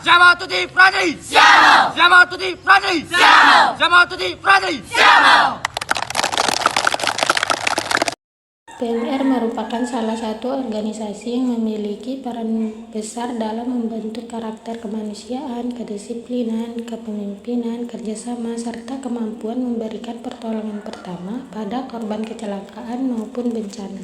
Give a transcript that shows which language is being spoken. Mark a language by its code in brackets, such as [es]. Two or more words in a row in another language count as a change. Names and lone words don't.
[it] Siamo tutti fratelli! Siamo tutti fratelli! Siamo tutti fratelli! [id] PMR merupakan salah satu organisasi yang memiliki peran besar dalam membentuk karakter kemanusiaan, kedisiplinan, kepemimpinan, kerjasama, serta kemampuan memberikan pertolongan pertama pada korban kecelakaan maupun bencana.